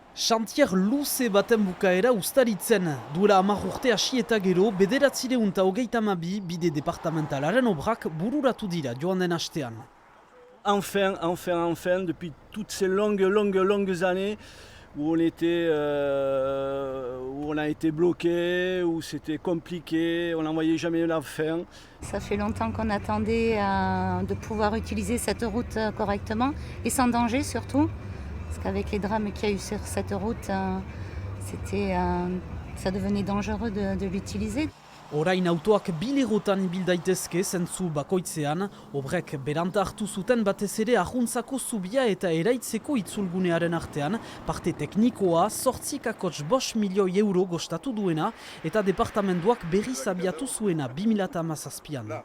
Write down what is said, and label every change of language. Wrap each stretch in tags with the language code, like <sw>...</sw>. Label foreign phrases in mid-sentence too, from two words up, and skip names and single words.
<eu>Xantier luze baten bukaera ustaritzen. Duela 10 urte hasi eta gero, 932 bide departamentalaren obrak bururatu dira joan den astean.</eu> <fr>Enfin, depuis toutes ces longues années où on a été bloqué, où c'était compliqué, on n'en voyait jamais la fin. Ça fait longtemps qu'on attendait de pouvoir utiliser cette route correctement et sans danger surtout. Parce qu'avec les drames qu'il y a eu sur cette route, ça devenait dangereux de l'utiliser.</fr> <eu>Orain autoak bilegotan ibil daitezke zentzu bakoitzean, obrek beranta hartu zuten batez ere arruntzako zubia eta eraitzeko itzulgunearen artean, parte teknikoa 8,5 milioi euro gostatu duena eta departamentuak berriz abiatu zuena 2017an.</eu>